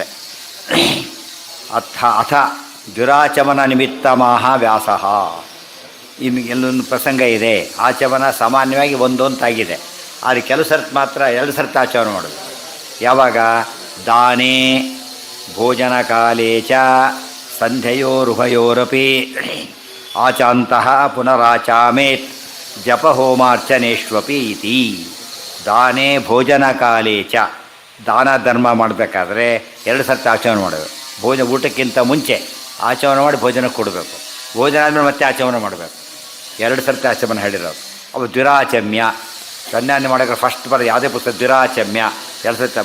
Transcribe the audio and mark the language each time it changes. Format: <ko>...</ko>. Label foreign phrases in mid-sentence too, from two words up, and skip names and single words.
<sa>ಅಥ ದುರಾಚಮನ ನಿಮಿತ್ತ ವ್ಯಾಸಃ.</sa> <kn>ಇನ್ನು ಎಲ್ಲೊಂದು ಪ್ರಸಂಗ ಇದೆ. ಆಚಮನ ಸಾಮಾನ್ಯವಾಗಿ ಒಂದೊಂದಾಗಿದೆ, ಆದರೆ ಕೆಲವು ಸರ್ತಿ ಮಾತ್ರ 2 ಸರ್ತಿ ಆಚಮನ ಮಾಡೋದು.</kn> <sa>ಯಾವಾಗ? ದಾನೇ ಭೋಜನ ಕಾಲೇ ಚ ಸಂಧ್ಯಯೋರುಭಯೋರಪಿ ಆಚಾಂತಃ ಪುನರಾಚಾಮೇತ್ ಜಪಹೋಮಾರ್ಚನೇಷ್ವಪಿ ಇತಿ. ದಾನೇ ಭೋಜನ ಕಾಲೇ ಚ,</sa> <kn>ದಾನ ಧರ್ಮ ಮಾಡಬೇಕಾದ್ರೆ 2 ಸರ್ತಿ ಆಚಮನ ಮಾಡಬೇಕು. ಊಟಕ್ಕಿಂತ ಮುಂಚೆ ಆಚಮನ ಮಾಡಿ ಭೋಜನ ಕೊಡಬೇಕು. ಭೋಜನ ಆದಮೇಲೆ ಮತ್ತೆ ಆಚಮನ ಮಾಡಬೇಕು. 2 ಸರ್ತಿ ಆಚಮನ ಹೇಳಿರೋದು. ಅವು ದ್ವಿರಾಚಮ್ಯ ಸಂಧ್ಯಾನೆ ಮಾಡೋಕೆ ಫಸ್ಟ್ ಬರೋದು ಯಾವುದೇ ಪುಸ್ತಕ ದ್ವಿರಾಚಮ್ಯ 2 ಸರ್ತಿ.</kn>